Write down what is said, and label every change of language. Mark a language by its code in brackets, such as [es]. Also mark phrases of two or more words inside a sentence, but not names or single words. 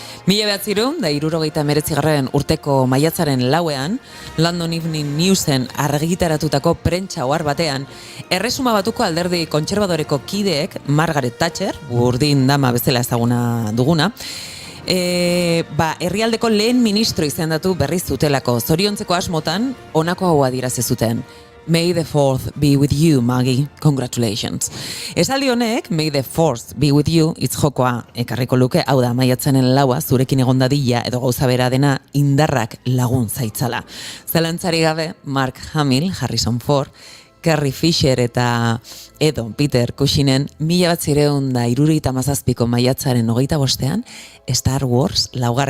[eu] 1979 urteko maiatzaren 4ean, London Evening Newsen argitaratutako prentsa ohar batean, Erresuma Batuko alderdi kontserbadoreko kideek, Margaret Thatcher, burdin dama bezala ezaguna duguna, herrialdeko lehen ministro izendatu berriz zutelako. Zoriontzeko asmotan, honako hau adierazi zuten. [en] May the 4th be with you, Maggie. Congratulations. [eu] Esaldi honek, [en] May the 4th be with you, [eu] hitz jokoa ekarriko luke, hau da, maiatzenen 4 zurekin egon dadila edo gauza bera dena indarrak lagun zaitzala. Zalantzari gabe, Mark Hamill, Harrison Ford, Carrie Fisher eta edo Peter Cushingen 1977ko maiatzaren 25ean Star Wars 4.